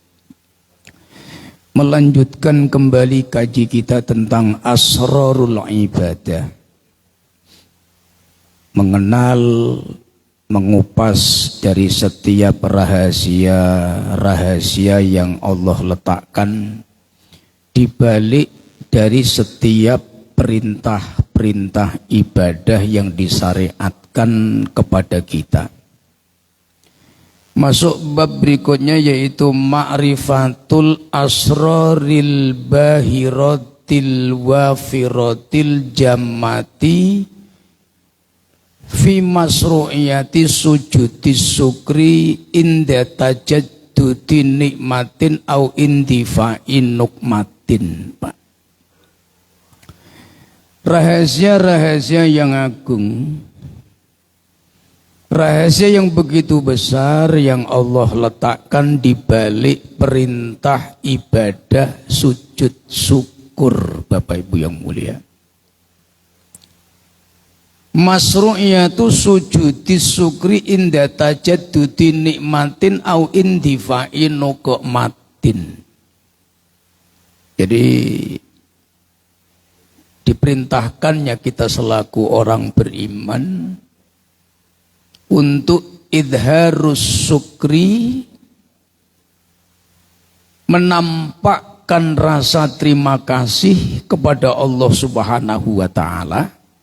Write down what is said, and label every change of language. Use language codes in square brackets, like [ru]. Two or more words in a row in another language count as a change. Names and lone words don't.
[id] Melanjutkan kembali kaji kita tentang [ar] أسرار العبادة, [id] mengenal, mengupas dari setiap rahasia-rahasia yang Allah letakkan di balik dari setiap perintah-perintah ibadah yang disyariatkan kepada kita. Masuk bab berikutnya yaitu [ar] معرفة الأسرار الباهرة الوافرة الجمة في مشروعية سجود الشكر عند تجدد نعمة أو اندفاع نقمة. [id] Pak, rahasia-rahasia yang agung, rahasia yang begitu besar yang Allah letakkan di balik perintah ibadah sujud syukur, Bapak Ibu yang mulia. [ar] مشروعية سجود الشكر عند تجدد نعمة أو اندفاع نقمة. [id] Jadi diperintahkannya kita selaku orang beriman untuk [ar] إظهار الشكر, [id] menampakkan rasa terima kasih kepada Allah [ar] سبحانه وتعالى.